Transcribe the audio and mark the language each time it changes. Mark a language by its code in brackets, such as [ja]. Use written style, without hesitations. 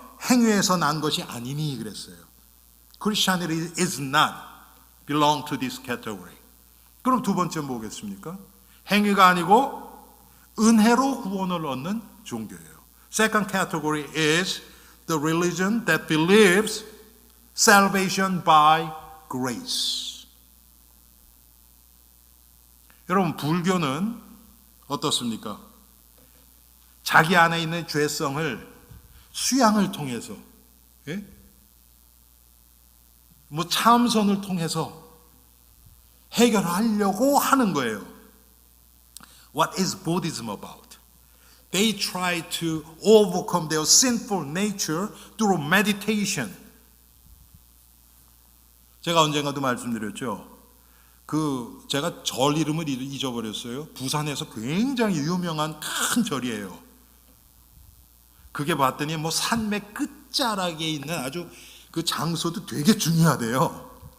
[ko] 행위에서 난 것이 아니니 그랬어요. [en] Christianity is not belong to this category. [ko] 그럼 두 번째 뭐겠습니까? 행위가 아니고 은혜로 구원을 얻는 종교예요. [en] Second category is the religion that believes salvation by grace. [ko] 여러분, 불교는 어떻습니까? 자기 안에 있는 죄성을 수양을 통해서, 예? 뭐 참선을 통해서 해결하려고 하는 거예요. [en] What is Buddhism about? They try to overcome their sinful nature through meditation. [ko] 제가 언젠가도 말씀드렸죠. 제가 절 이름을 잊어버렸어요. 부산에서 굉장히 유명한 큰 절이에요. 그게 봤더니 뭐 산맥 끝자락에 있는 아주 그 장소도 되게 중요하대요.